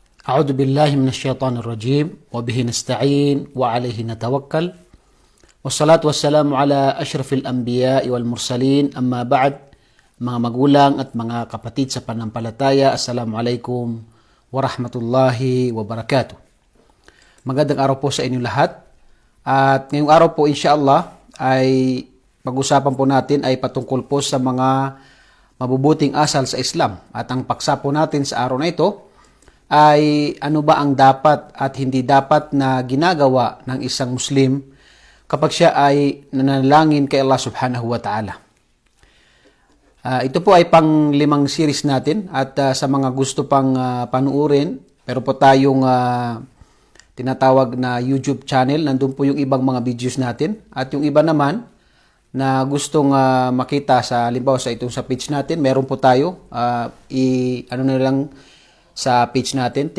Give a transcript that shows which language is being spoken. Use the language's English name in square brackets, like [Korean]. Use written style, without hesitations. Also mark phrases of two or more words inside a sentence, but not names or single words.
[Arabic] أعوذ بالله من الشيطان الرجيم وبه نستعين وعليه نتوكل والصلاة والسلام على أشرف الأنبياء والمرسلين أما بعد. [Filipino] Mga magulang at mga kapatid sa panampalataya, [Arabic] السلام عليكم ورحمة الله وبركاته. [Filipino] Magandang araw po sa inyong lahat. At ngayong araw po insyaAllah ay pag-usapan po natin ay patungkol po sa mga mabubuting asal sa Islam. At ang paksa po natin sa araw na ito ay ano ba ang dapat at hindi dapat na ginagawa ng isang Muslim kapag siya ay nanalangin kay Allah [Arabic] سبحانه وتعالى. [Filipino] Ito po ay pang-5 series natin at sa mga gusto pang panuurin, pero po tayong tinatawag na YouTube channel, nandun po yung ibang mga videos natin. At yung iba naman na gustong makita sa halimbawa sa itong sa page natin, meron po tayo ano na lang sa page natin.